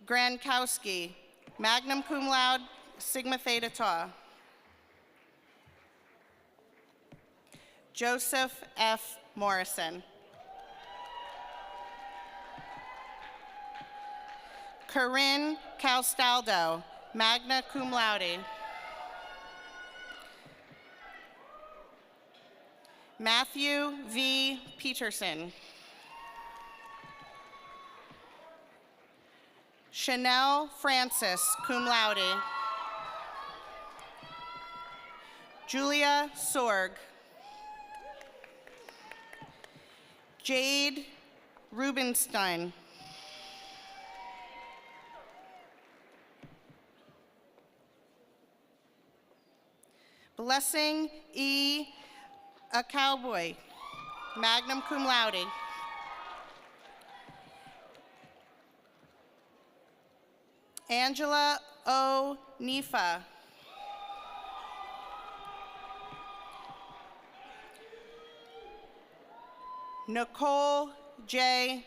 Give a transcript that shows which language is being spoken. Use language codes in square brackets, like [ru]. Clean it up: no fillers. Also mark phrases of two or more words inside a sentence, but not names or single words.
[la] Grankowski, magna cum laude, sigma theta tau. [en] Joseph F. Morrison. [la] Corinne Castaldo, magna cum laude. [en] Matthew V. Peterson. Chanel Francis, [la] cum laude. [en] Julia Sorg. Jade Rubenstein. Blessing E. [la] A Cowboy, magna cum laude. [en] Angela O. Nifa. Nicole J.